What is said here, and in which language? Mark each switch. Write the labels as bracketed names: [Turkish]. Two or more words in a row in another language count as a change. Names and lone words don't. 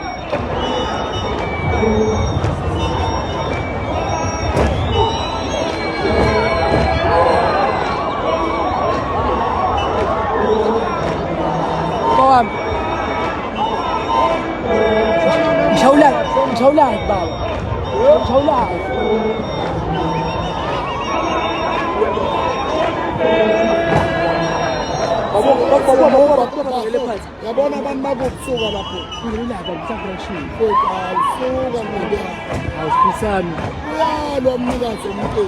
[Arabic] طبعا مش هولعك مش هولعك بابا مش هولعك [Zulu] yabona abantu babokusuka lapho suka awusibisani uyalwa mnikazi omteli